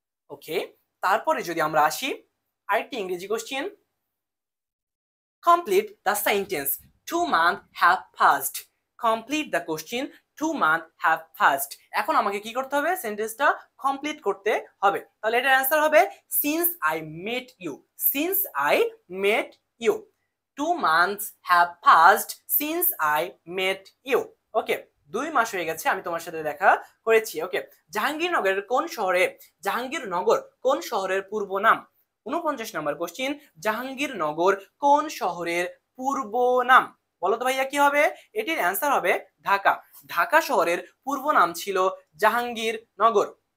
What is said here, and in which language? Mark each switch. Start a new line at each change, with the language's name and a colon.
Bangla: ওকে, তারপরে যদি আমরা আসি আরেকটি ইংরেজি question,
English: Complete the sentence 2 months have passed. Complete the question 2 months have passed.
Bangla: এখন আমাকে কি করতে হবে? সেন্টেন্সটা কমপ্লিট করতে হবে। তাহলে এটার অ্যান্সার হবে
English: since I met you. Since I met you. 2 months have passed since I met you.
Bangla: ওকে, 2 মাস হয়ে গেছে আমি তোমার সাথে দেখা করেছি। ওকে, জাহাঙ্গীরনগরের কোন শহরে? জাহাঙ্গীরনগর কোন শহরের পূর্ব নাম? 49 নম্বর কোশ্চেন, জাহাঙ্গীরনগর কোন শহরের পূর্ব নাম? বলো তো ভাইয়া কি হবে? এটির অ্যান্সার হবে ঢাকা। ঢাকা শহরের পূর্ব নাম ছিল জাহাঙ্গীরনগর।